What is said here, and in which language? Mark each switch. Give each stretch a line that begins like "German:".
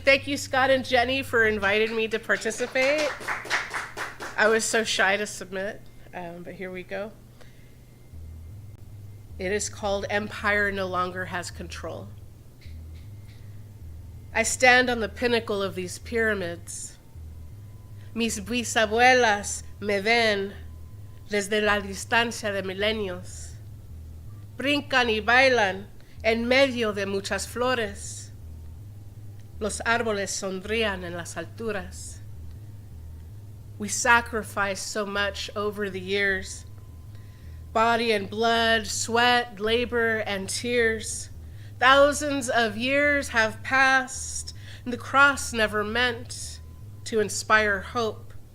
English: Thank you, Scott and Jenny, for inviting me to participate. I was so shy to submit, but here we go. It is called Empire No Longer Has Control. I stand on the pinnacle of these pyramids.
Spanish: Mis bisabuelas me ven desde la distancia de milenios. Brincan y bailan en medio de muchas flores. Los árboles sonrían en las alturas.
English: We sacrificed so much over the years. Body and blood, sweat, labor, and tears. Thousands of years have passed, and the cross never meant to inspire hope.